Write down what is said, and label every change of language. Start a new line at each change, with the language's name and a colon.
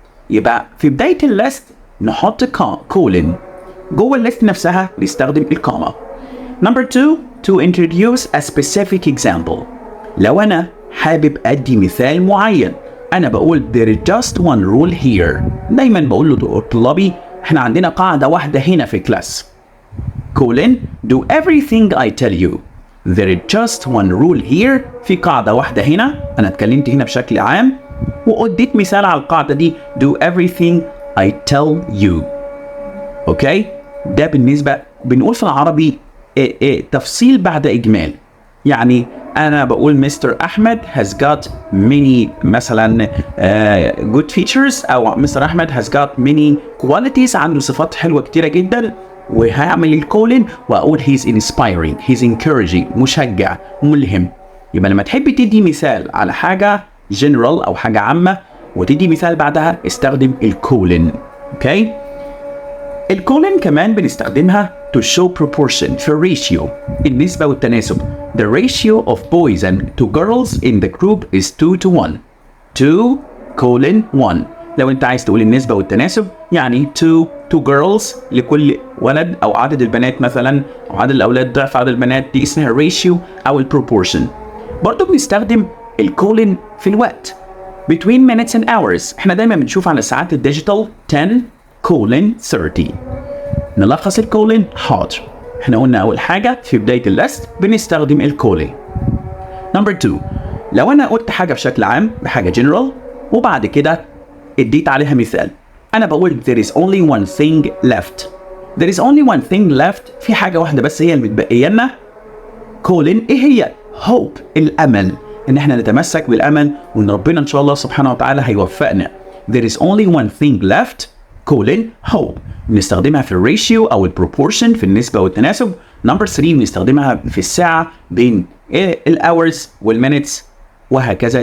Arabic: يبقى في بداية الليست نحط colon. جوه الليست نفسها نستخدم الكوما.
English: Number 2, to introduce a specific example.
Arabic: لو أنا حابب أدي مثال معين أنا بقول
English: there is just one rule here.
Arabic: دايما بقول لطلابي احنا عندنا قاعدة واحدة هنا في الكلاس.
English: colon do everything I tell you. There is just one rule here.
Arabic: في قاعدة واحدة هنا. أنا اتكلمت هنا بشكل عام وأديت مثال على القاعدة دي
English: do everything I tell you.
Arabic: أوكي؟ ده بالنسبة بنقول في العربي تفصيل بعد إجمال. يعني أنا بقول مستر أحمد
English: has got many
Arabic: مثلا
English: good features
Arabic: أو مستر أحمد
English: has got many qualities
Arabic: عنده صفات حلوة كتيرة جدا وهعمل الكولن وأقول
English: he's inspiring he's encouraging
Arabic: مشجع ملهم. يبقى لما تحب تدي مثال على حاجة general أو حاجة عامة وتدي مثال بعدها استخدم الكولن. أوكي؟ الكولن كمان بنستخدمها
English: to show proportion
Arabic: في ratio النسبة والتناسب.
English: The ratio of boys and to girls in the group is 2 to 1. 2 colon 1.
Arabic: لو انت عايز تقول النسبة والتناسب يعني
English: 2 to girls
Arabic: لكل ولد أو عدد البنات مثلا أو عدد الأولاد ضعف عدد البنات دي اسمها ratio أو proportion. برضو بنستخدم الكولن في الوقت
English: between minutes and hours.
Arabic: احنا دايما بنشوف على ساعات الديجيتال 10 colon 30. نلخص الكولن حاضر. احنا قلنا اول حاجة في بداية الليست بنستخدم الكولن. نمبر 2 لو انا قلت حاجة بشكل عام بحاجة جنرال وبعد كده اديت عليها مثال انا بقول
English: there is only one thing left. there is only one thing left
Arabic: في حاجة واحدة بس هي المتبقية لنا. كولن ايه هي؟ hope الامل ان احنا نتمسك بالامل وان ربنا ان شاء الله سبحانه وتعالى هيوفقنا.
English: there is only one thing left colon hope.
Arabic: بنستخدمها في الريشيو او البروبورشن في النسبه والتناسب. نمبر 3 بنستخدمها في الساعه بين الاورز والمينتس وهكذا.